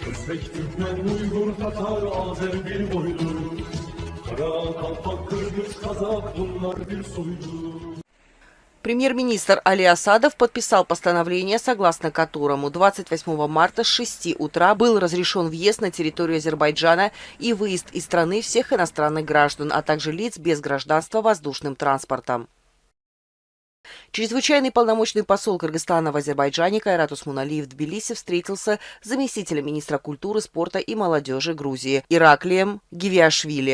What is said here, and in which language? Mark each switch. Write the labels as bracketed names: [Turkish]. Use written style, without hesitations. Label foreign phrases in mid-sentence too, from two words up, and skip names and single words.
[Turkish] Özbek, Türkmen, Uygur, Tatar, Azer bir boylu. Kara, Kalpak, Kırgız, Kazak bunlar bir soylu. [Russian] Премьер-министр Али Асадов подписал постановление, согласно которому 28 марта с 6 утра был разрешен въезд на территорию Азербайджана и выезд из страны всех иностранных граждан, а также лиц без гражданства воздушным транспортом. Чрезвычайный полномочный посол Кыргызстана в Азербайджане Кайрат Усмуналиев в Тбилиси встретился с заместителем министра культуры, спорта и молодежи Грузии Ираклием Гивиашвили.